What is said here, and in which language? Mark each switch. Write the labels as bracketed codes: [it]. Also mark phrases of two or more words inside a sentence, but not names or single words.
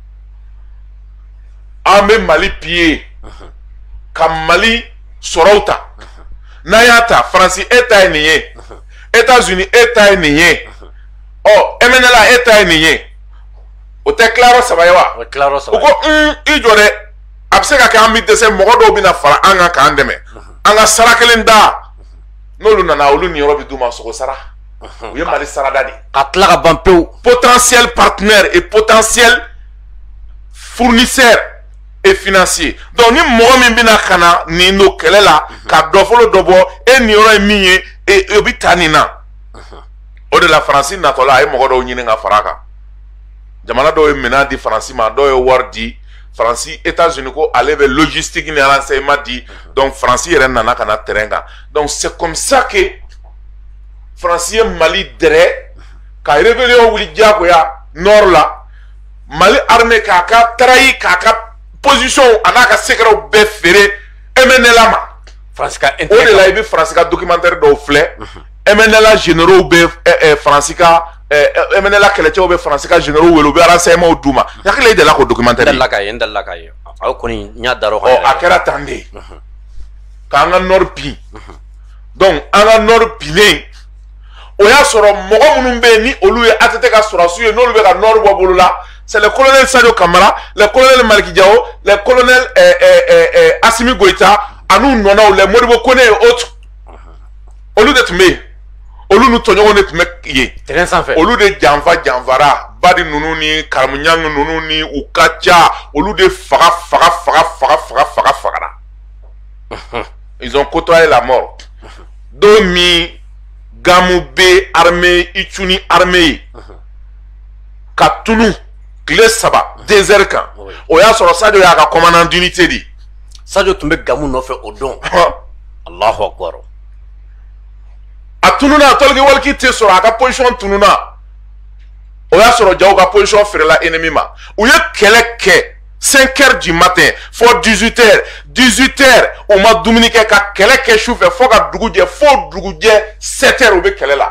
[bm] An bɛ Mali piller ka Mali sɔrɔw ta n'an y'a ta France e ta ye nin ye États-Unis e ta ye nin ye MNLA e ta ye nin ye. O tɛ tilayɔrɔ saba ye wa? O tilayɔrɔ saba. U ko i jɔ dɛ a bɛ se ka kɛ an bɛ dɛsɛ mɔgɔ dɔw bɛna fara an kan k'an dɛmɛ an ka sara kelen da n'olu nana olu niyɔrɔ bɛ d'u ma sogo sara u ye Mali sarada de. Ka tila ka ban pewu. [fr] Potentiel partenaire et potentiel fournisseur et financier. [bm] Donc ni mɔgɔ min bɛna ka na nin don kɛlɛ la ka dɔ fɔlɔ dɔ bɔ e niyɔrɔ ye min ye o bɛ taa nin na o de la France natɔla a ye mɔgɔ dɔw ɲini ka fara a kan. Jamana dɔw ye minɛn di France ma dɔw ye wari di France États-Unis ko ale bɛ logistique ni renseignement di donc France yɛrɛ nana ka na terrain kan donc [fr] c'est comme ça que [bm] France ye Mali dɛrɛ ka rébellion wuli diyagoya nord la Mali armée k'a ka trahi k'a ka position a n'a ka secret bɛɛ feere MNLA ma. France ka o de la i bɛ France ka documentaire dɔw filɛ MNLA généraux bɛ France ka MNLA kɛlɛcɛw bɛ France ka généraux wele u bɛ renseignement d'u ma. N hakili la i delila k'o documentaire ye. N delila k'a ye aw kɔni n y'a dar'o kan. A kɛra tan de k'an ka nord bin donc an ka nord binnen o y'a sɔrɔ mɔgɔ minnu bɛ yen ni olu ye ATT ka sɔrɔsiw ye n'olu bɛ ka nord bɔ bolo la [fr] c'est le colonel [bm] Sadio Kamara le colonel Maliki Diao le colonel Assimi Goïta an'u nɔnaw le Modibo Kone [fr] et autres [bm] olu de tun bɛ yen olu n'u tɔɲɔgɔnw de tun bɛ yen terrain sanfɛ olu de janfara Badi ninnu ni Karamuɲang ninnu ni u ka ca olu de fagara [fr] ils ont côtoyé la mort [bm] Domi Gamou B armée Itchouni armée ka tunu tile saba désert kan o y'a sɔrɔ Sadio y'a ka [fr] commandant d'unité [bm] di Sadio tun bɛ Gamou nɔfɛ o don [ar] الله أكبر [bm] a tununa a tɔliki waliki tɛ sɔrɔ a ka position tununa o y'a sɔrɔ Diao ka position feerela ennemi ma u ye kɛlɛ kɛ [fr] 5h du matin [bm] fo 18h o ma dumuni kɛ ka kɛlɛ kɛ sufɛ fo ka dugu jɛ fo dugujɛ 7h u bɛ kɛlɛ la